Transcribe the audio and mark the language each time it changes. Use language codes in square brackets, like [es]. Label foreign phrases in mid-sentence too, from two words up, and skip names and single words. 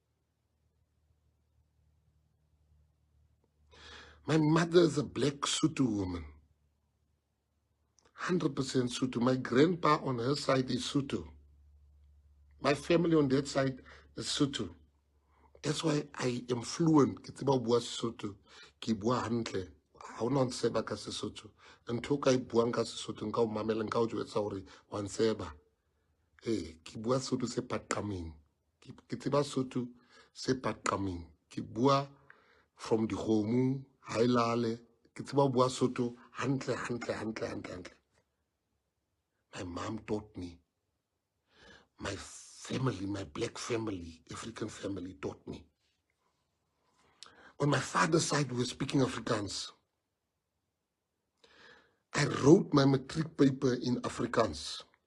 [en] My mother is a black Sotho woman. 100% Sotho. My grandpa on her side is Sotho. My family on that side is Sotho. That's why I am fluent. [st] Ke tseba ho bua Sesotho. Ke bua hantle. Ha ona ntseba ka Sesotho. Ntho ka e buang ka Sesotho nka o mamela nka o jwetsa hore wa ntseba. Ke bua Sesotho se paqameng. Ke tseba Sesotho se paqameng. Ke bua from dikgomo, hailale. Ke tseba ho bua Sesotho hantle. [en] My mom taught me. My family, my black family, African family taught me. On my father's side, we were speaking Afrikaans. I wrote my matric paper in Afrikaans.